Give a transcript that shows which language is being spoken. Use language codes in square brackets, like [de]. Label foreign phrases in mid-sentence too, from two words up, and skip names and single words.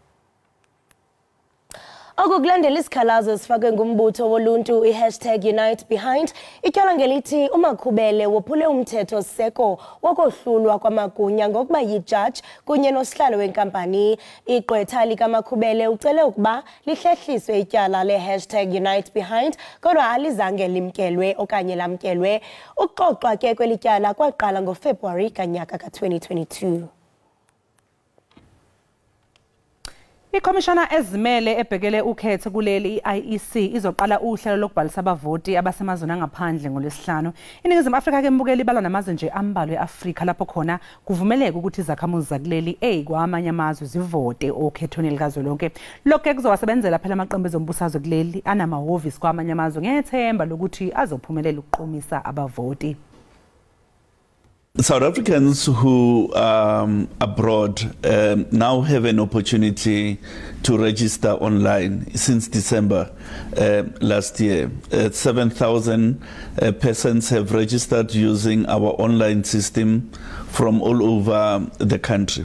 [xh] Okukulandela isikhalazo sifakwe ngumbutho woluntu #UniteBehind ityala ngelithi uMakhubele wophule umthetho seko wokohlulwa kwamagunya ngokuba yijaji kunye nosihlalo wenkampani. Igqwetha likaMakhubele ucele ukuba lihlehliswe ityala le#UniteBehind kodwa alizange limkelwe okanye lamkelwe. Ukuxoxwa ke kweli tyala kwaqala ngoFebruwari kanyaka ka-2022. [zu] Ikomishana ezimele ebhekele ukhetho kuleli IEC izoqala uhlelo lokubhalisa abavoti abasemazweni angaphandle ngoLwesihlanu. INingizimu Afrika ke mbukeli ibalwa namazwe nje ambalwa eAfrika lapho khona kuvumeleka ukuthi izakhamuzi zakuleli kwamanye amazwe zivote okhethweni likazwelonke. Lokho ke kuzowasebenzela phela amaqembu ezombusazwe kuleli anamahhovisi kwamanye amazwe ngethemba lokuthi azophumelela ukuqomisa abavoti. [en] South Africans who are abroad now have an opportunity to register online since December last year. 7,000 persons have registered using our online system from all over the country.